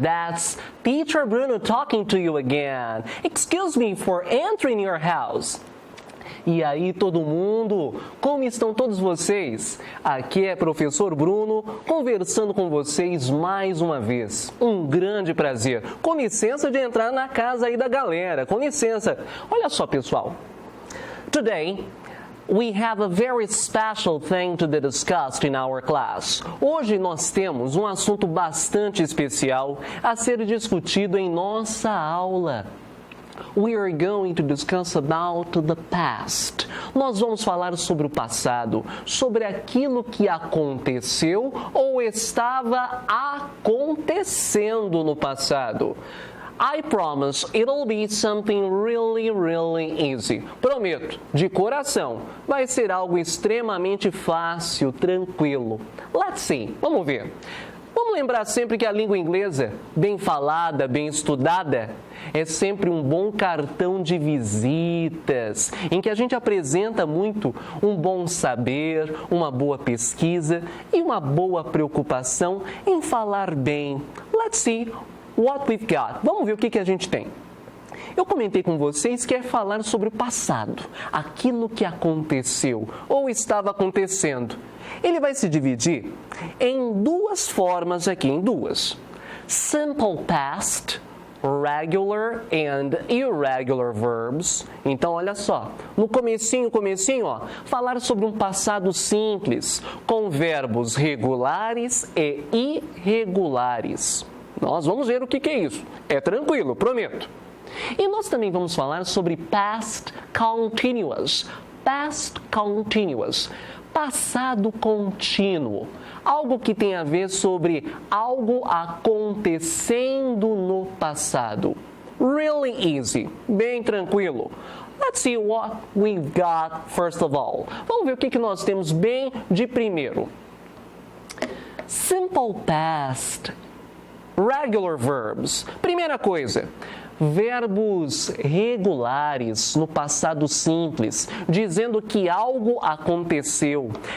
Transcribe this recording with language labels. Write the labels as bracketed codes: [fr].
[en] That's Teacher Bruno talking to you again. Excuse me for entering your house. [pt] E aí, todo mundo? Como estão todos vocês? Aqui é professor Bruno, conversando com vocês mais uma vez. Um grande prazer. Com licença de entrar na casa aí da galera. Com licença. Olha só, pessoal. [en] Today, we have a very special thing to be discussed in our class. [pt] Hoje nós temos um assunto bastante especial a ser discutido em nossa aula. [en] We are going to discuss about the past. [pt] Nós vamos falar sobre o passado, sobre aquilo que aconteceu ou estava acontecendo no passado. [en] I promise it'll be something really, really easy. [pt] Prometo, de coração, vai ser algo extremamente fácil, tranquilo. [en] Let's see, [pt] vamos ver. Vamos lembrar sempre que a língua inglesa, bem falada, bem estudada, é sempre um bom cartão de visitas, em que a gente apresenta muito um bom saber, uma boa pesquisa e uma boa preocupação em falar bem. [en] Let's see what we've got. [pt] Vamos ver o que a gente tem. Eu comentei com vocês que é falar sobre o passado, aquilo que aconteceu ou estava acontecendo. Ele vai se dividir em duas formas aqui, em duas. [en] Simple past, regular and irregular verbs. [pt] Então, olha só, no comecinho, ó, falar sobre um passado simples, com verbos regulares e irregulares. Nós vamos ver o que é isso. É tranquilo, prometo. E nós também vamos falar sobre past continuous. [en] Past continuous. [pt] Passado contínuo. Algo que tem a ver sobre algo acontecendo no passado. [en] Really easy. [pt] Bem tranquilo. [en] Let's see what we've got first of all. [pt] Vamos ver o que nós temos bem de primeiro. Simple past. [en] Regular verbs. [pt] Primeira coisa, verbos regulares no passado simples, dizendo que algo aconteceu.